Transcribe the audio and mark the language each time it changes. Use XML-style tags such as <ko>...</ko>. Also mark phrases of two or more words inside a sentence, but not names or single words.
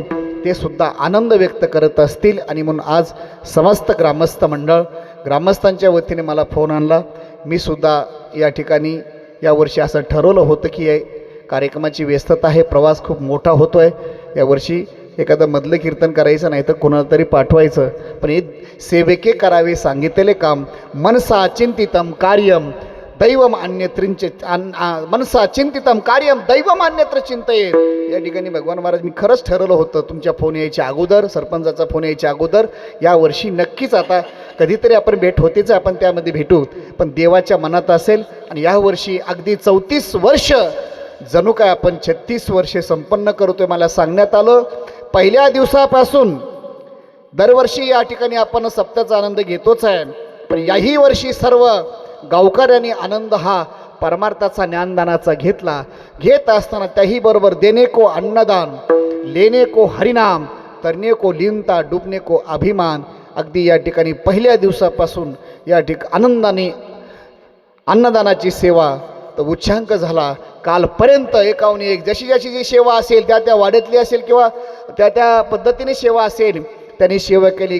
<mr>ते सुद्धा आनंद व्यक्त करत असतील. आणि म्हणून आज समस्त ग्रामस्थ मंडळ, ग्रामस्थांच्या वतीने मला फोन आणला. मी सुद्धा या ठिकाणी यावर्षी असं ठरवलं होतं की या कार्यक्रमाची व्यस्तता आहे, प्रवास खूप मोठा होतो आहे, यावर्षी एखादं मधलं कीर्तन करायचं नाही तर कोणाला तरी पाठवायचं. पण हे सेवेके करावे सांगितलेले काम,</mr> <sa>मनसा चिंतितम कार्यम दैवम अन्यत्रिंच मनसा चिंतितम कार्यम दैवम अन्यत्र चिंतयेत.</sa> <mr>या ठिकाणी भगवान महाराज मी खरंच ठरवलं होतं तुमच्या फोन यायच्या अगोदर, सरपंचाचा फोन यायच्या अगोदर, यावर्षी नक्कीच आता कधीतरी आपण भेट होतेच, आपण त्यामध्ये भेटू, पण देवाच्या मनात असेल. आणि यावर्षी अगदी 34 वर्ष जणू काय आपण 36 वर्षे संपन्न करतोय. मला सांगण्यात आलं पहिल्या दिवसापासून दरवर्षी या ठिकाणी आपण सप्त्याचा आनंद घेतोच आहे, पण याही वर्षी सर्व गावकऱ्यांनी आनंद हा परमार्थाचा ज्ञानदानाचा घेतला. घेत असताना त्याही बरोबर</mr> <hi>देणे को अन्नदान, लेणे को हरिनाम, तरणे को लीनता, डुबणे को अभिमान.</hi> <mr>अगदी या ठिकाणी पहिल्या दिवसापासून या आनंदाने अन्नदानाची सेवा तर उच्चांक झाला. कालपर्यंत 51 जशी जशी जी सेवा असेल त्या वाड्यातली असेल किंवा त्या पद्धतीने सेवा असेल त्यांनी सेवा केली.</mr>